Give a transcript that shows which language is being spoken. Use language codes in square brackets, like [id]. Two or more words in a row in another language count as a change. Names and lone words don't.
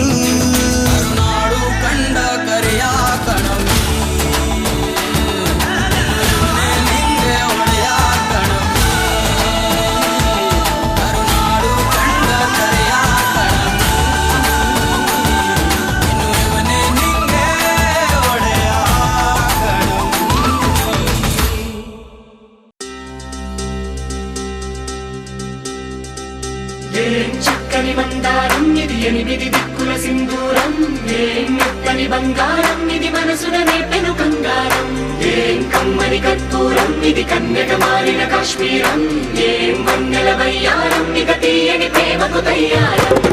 [kn] ಕರುನಾಡು ಕಂಡ ಕರಿಯ ಕಣವಿ ಇವನೇ ನಿಂಗೆ ಒಡೆಯ ಕಣವಿ ಕರುನಾಡು ಕಂಡ ಕರಿಯ ಕಣವಿ ಇನ್ನು ಇವನೇ ನಿಂಗೆ ಒಡೆಯ [te] ఏం చక్కని మందారం ఇది 8 దిక్కుల సింధూరం ఏం మెత్తని బంగారం ఇది మనసున నేపెను కంగారం ఏం కమ్మని కర్పూరం ఇది కన్యక మారిన కాశ్మీరం ఏం వన్నెల వయ్యారం ఇక తీయని ప్రేమకు తయ్యారం